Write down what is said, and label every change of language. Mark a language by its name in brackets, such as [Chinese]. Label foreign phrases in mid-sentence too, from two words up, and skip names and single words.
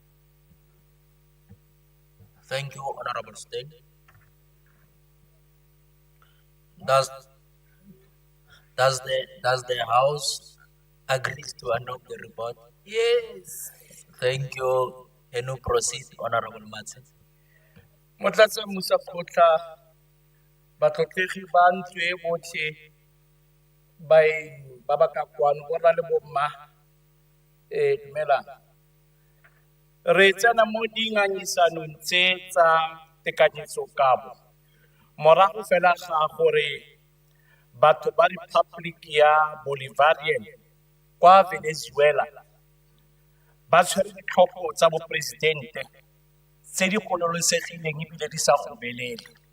[English] Thank you, Honorable Stein. Does the House agree to adopt the report? Yes. Thank you. Can you proceed, Honorable Martin? [Tswana] Motlatsa Musa Kotla, batlotlegi ba ntlo e botlhe ba ba ka kwano borra le bomma dumelang. Re tsena mo dingangisanong tse tsa tekanyetsokabo morago fela ga gore batho ba Republic ya Bolivarian kwa Venezuela ba tshwere ditlhopho tsa boporesidente tse di gololosegileng ebile di sa gobelele.